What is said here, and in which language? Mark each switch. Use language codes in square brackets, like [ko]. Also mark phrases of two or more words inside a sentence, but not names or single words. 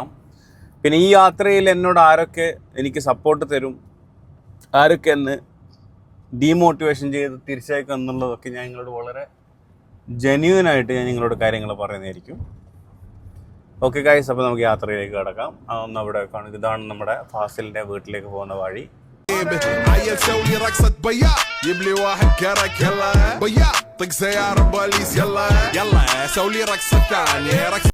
[ml] പിന്നെ ഈ യാത്രയിൽ എന്നോട് ആരൊക്കെ എനിക്ക് സപ്പോർട്ട് തരും, ആരൊക്കെ എന്നെ ഡീമോട്ടിവേഷൻ ചെയ്ത് തിരിച്ചയക്കും എന്നുള്ളതൊക്കെ ഞാൻ നിങ്ങളോട് വളരെ ജെന്യൂനായിട്ട് ഞാൻ നിങ്ങളോട് കാര്യങ്ങൾ പറയുന്നതായിരിക്കും. [en] Okay guys, [ml] അപ്പോൾ നമുക്ക് യാത്രയിലേക്ക് കിടക്കാം. ഒന്ന് അവിടെ കാണും. ഇതാണ് നമ്മുടെ ഫാസിലിൻ്റെ വീട്ടിലേക്ക് പോകുന്ന വഴി. [ar] عيل سوي رقصة بيا جيب لي واحد كرك يلا بيا طق سيارة بوليس يلا سوي رقصة ثانية